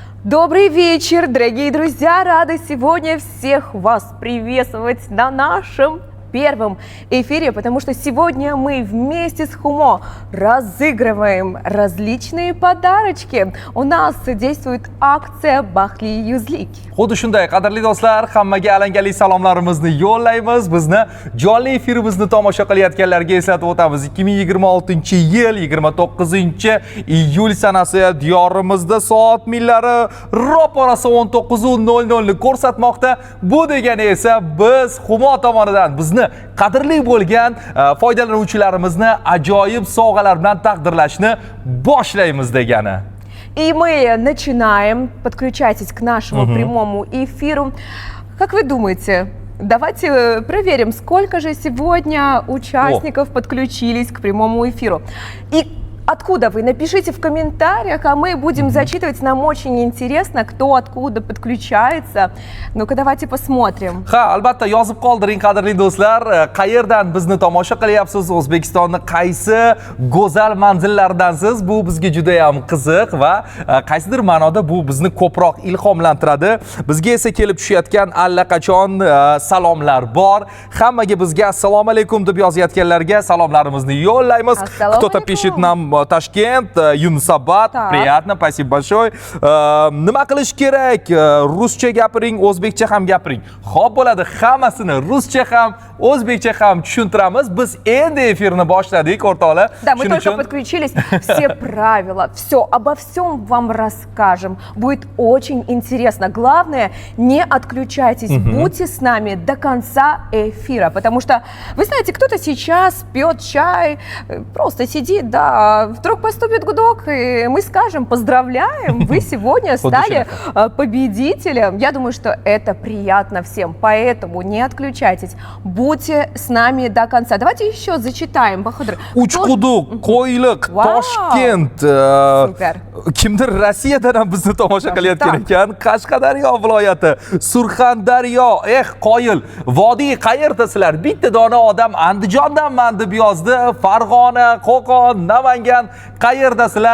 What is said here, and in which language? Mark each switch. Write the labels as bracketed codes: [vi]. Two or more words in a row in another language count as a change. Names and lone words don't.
[ru] Добрый вечер, дорогие друзья! Рады сегодня всех вас приветствовать на нашем первом эфире, потому что сегодня мы вместе с Хумо разыгрываем различные подарочки. У нас действует акция Baxtli yuzlik. [uz] Xuddi shunday, qadrli do'stlar, hammaga alangali salomlarimizni yo'llaymiz. Bizni jonli efirimizni tomosha qilayotganlarga eslatib o'tamiz. 2026-yil 29-iyul sanasi diyorimizda soat millari ro'parasi 19:00 ni ko'rsatmoqda. Bu degani esa biz Humo tomonidan bizni qadrli bo'lgan foydalanuvchilarimizni ajoyib sovg'alar bilan taqdirlashni boshlaymiz degani. [ru] И мы начинаем. Подключайтесь к нашему прямому эфиру. Как вы думаете, давайте проверим, сколько же сегодня участников подключились к прямому эфиру. И откуда вы? Напишите в комментариях, а мы будем зачитывать. Нам очень интересно, кто откуда подключается. Ну-ка, давайте посмотрим. [uz] Ha, albatta yozib qoldiring qadrli do'stlar. Qayerdan bizni tomosha qilyapsiz? O'zbekistonning qaysi go'zal manzillaridansiz? Bu bizga juda ham qiziq va qaysidir ma'noda bu bizni ko'proq ilhomlantiradi. Bizga esa kelib tushayotgan allaqachon salomlar bor. Hammaga bizga assalomu alaykum deb yozayotganlarga salomlarimizni yo'llaymiz. [ru] Кто-то pишет нам Tashkent, Yunusobod, приятно, спасибо большое. [uz] Nima qilish kerak? Ruscha gapiring, o'zbekcha ham gapiring. Xo'p bo'ladi, hammasini ruscha ham, o'zbekcha ham tushuntiramiz. Biz endi efirni boshladik, o'rtoqlar. [ru] Да, мы только подключились. Все правила, все, обо всем вам расскажем. Будет очень интересно. Главное, не отключайтесь, будьте с нами до конца эфира, потому что, вы знаете, кто-то сейчас пьет чай, просто сидит, да, вдруг поступит гудок, и мы скажем: поздравляем, вы сегодня стали победителем. Я думаю, что это приятно всем, поэтому не отключайтесь, будьте с нами до конца. Давайте еще зачитаем, Бахадыр. [uz] Uchquduq, Qo'yliq, Toshkent. Super. Kimdir Rossiyadan ham bizni tomosha qilayotgan ekan. Qashqadaryo viloyati, Surxondaryo, qoyil. Vodiy qayerdasizlar? Bitta dona odam Andijondanman deb yozdi. Farg'ona, Qo'qon, Namangan qayerdasizlar?